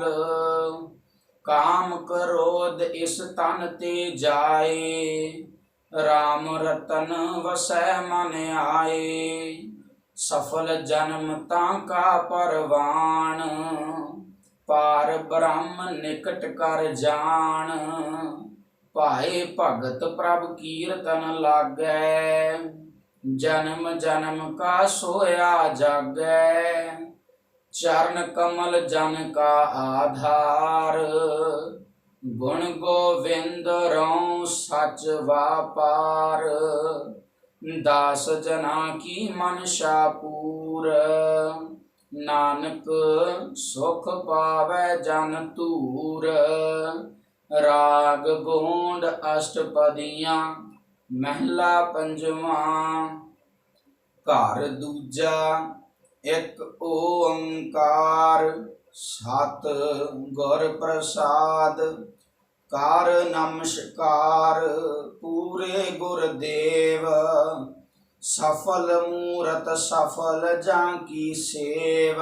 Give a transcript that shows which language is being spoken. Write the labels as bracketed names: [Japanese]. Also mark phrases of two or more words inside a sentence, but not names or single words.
[Punjabi] ਕਾਮ ਕ੍ਰੋਧ ਇਸ ਤਨ ਤੇ ਜਾਏ, ਰਾਮ ਰਤਨ ਵਸੈ ਮਨ ਆਏ। ਸਫਲ ਜਨਮ ਤਾਂਕਾ ਪਰਵਾਨ, ਪਾਰ ਬ੍ਰਹਮ ਨਿਕਟ ਕਰ ਜਾਨ। ਪਾਏ ਭਗਤ ਪ੍ਰਭ ਕੀਰਤਨ ਲਾਗੈ, ਜਨਮ ਜਨਮ ਕਾ ਸੋਇਆ ਜਾਗੈ। ਚਰਣ ਕਮਲ ਜਨ ਕਾ ਆਧਾਰ, ਗੁਣ ਗੋਵਿੰਦ ਰੌਂ ਸਚ ਵਾਪਾਰ। ਦਾਸ ਜਨਾ ਕੀ ਮਨਸਾ ਪੂਰ, ਨਾਨਕ ਸੁਖ ਪਾਵੈ ਜਨ ਤੂਰ। ਰਾਗ ਗੋਂਡ ਅਸ਼ਟਪਦੀਆਂ ਮਹਲਾ ਪੰਜਵਾ। ਘਰ ਦੂਜਾ ਏਕ ਓਂਕਾਰ, ਸਤ ਗੁਰ ਪ੍ਰਸਾਦ। ਕਾਰ ਨਮਸਕਾਰ ਪੂਰੇ ਗੁਰਦੇਵ, ਸਫਲ ਮੂਰਤ ਸਫਲ ਜਾਕੀ ਸੇਵ।